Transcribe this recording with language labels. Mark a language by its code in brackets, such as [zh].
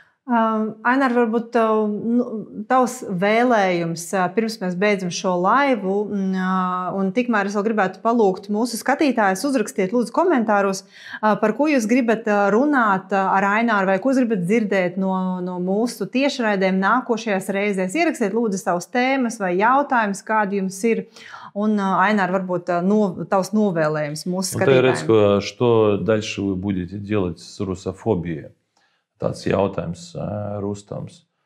[lv] Ainar, varbūt tavs vēlējums, pirms mēs beidzam šo laivu, un tikmēr es vēl gribētu palūgt mūsu skatītājus uzrakstiet lūdzu komentāros, par ko jūs gribat runāt ar Aināru, vai ko jūs gribat dzirdēt no mūsu tiešraidēm nākošajās reizēs. Ierakstiet lūdzu savus tēmas vai jautājumus, kādi jums ir. Un, Ainar, varbūt tavs novēlējums mūsu skatītājiem. [ru] Redz, что дальше вы будете делать с русофобией? [lv] Tāds jautājums Rustams.